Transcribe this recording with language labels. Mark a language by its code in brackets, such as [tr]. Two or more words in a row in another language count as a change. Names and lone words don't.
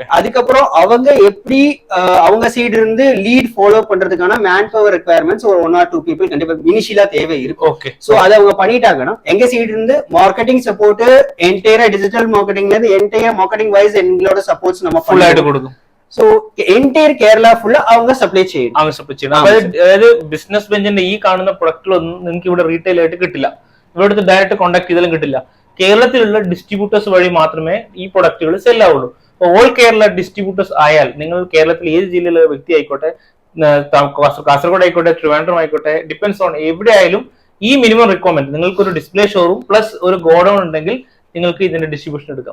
[ta] அதுக்கப்புறம் அவங்க எப்படி அவங்க சைடு இருந்து [en] lead follow [ta] பண்றதுக்கான [en] man power requirements [ta] ஒரு 1 or 2 பீப்பிள் கண்டிப்பா இனிஷியலா தேவை இருக்கும். ஓகே. சோ அதை அவங்க பண்ணிட்டாங்கன்னா எங்க சைடு இருந்து [en] marketing support, entire digital marketing [ta] இருந்து [en] entire marketing wise [ta] எங்களோட சப்போர்ட்ஸ் நம்ம ஃபுல் ஆയിട്ട് கொடுக்கும். [en] so entire [ml] കേരള ഫുള്ള് அவங்க സപ്ലൈ ചെയ്യും. അതായത് ബിസിനസ് ബെഞ്ചിന്റെ ഈ കാണുന്ന പ്രൊഡക്റ്റുകളൊന്നും നിങ്ങൾക്ക് ഇവിടെ റീറ്റെയിൽ ആയിട്ട് കിട്ടില്ല. ഇവിടുത്തെ [en] direct contact [ml] ചെയ്താലും കിട്ടില്ല. കേരളത്തിലുള്ള ഡിസ്ട്രിബ്യൂട്ടേഴ്സ് വഴി മാത്രമേ ഈ പ്രൊഡക്റ്റുകൾ സെൽ ആവുള്ളൂ. [en] all Kerala distributors [ml] ആയാൽ നിങ്ങൾ കേരളത്തിൽ ഏത് ജില്ലയിലെ വ്യക്തി ആയിക്കോട്ടെ, കാസർഗോഡ് ആയിക്കോട്ടെ, ട്രിവാൻഡ്രം ആയിക്കോട്ടെ, [en] depends on [ml] എവിടെ ആയാലും ഈ [en] minimum requirement [ml] നിങ്ങൾക്കൊരു [en] display showroom plus [ml] ഒരു ഗോഡൌൺ ഉണ്ടെങ്കിൽ നിങ്ങൾക്ക് ഇതിന്റെ ഡിസ്ട്രിബ്യൂഷൻ എടുക്കാം.